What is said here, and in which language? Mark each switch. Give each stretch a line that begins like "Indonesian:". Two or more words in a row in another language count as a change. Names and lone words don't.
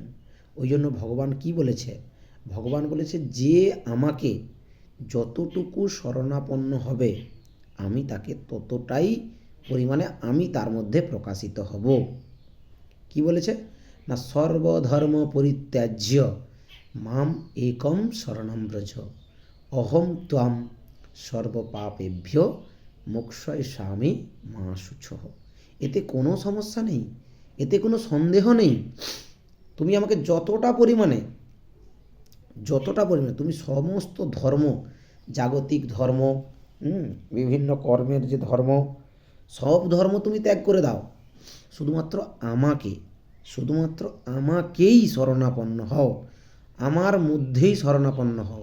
Bangla: ওই জন্য ভগবান কি বলেছে? ভগবান বলেছে যে আমাকে যতটুকু শরণাপন্ন হবে আমি তাকে ততটাই পরিমাণে আমি তার মধ্যে প্রকাশিত হব। কি বলেছে না,
Sanskrit: সর্বধর্ম পরিত্যাজ্য মাম একম শরণম ব্রজ অহম ত্বাম সর্বপাপেভ্য মোক্ষয়িষ্যামি মা শুচঃ।
Bangla: এতে কোনো সমস্যা নেই, এতে কোনো সন্দেহ নেই। তুমি আমাকে যতটা পরিমাণে তুমি সমস্ত ধর্ম, জাগতিক ধর্ম, বিভিন্ন কর্মের যে ধর্ম, সব ধর্ম তুমি ত্যাগ করে দাও, শুধুমাত্র আমাকেই শরণাপন্ন হও, আমার মধ্যেই শরণাপন্ন হও।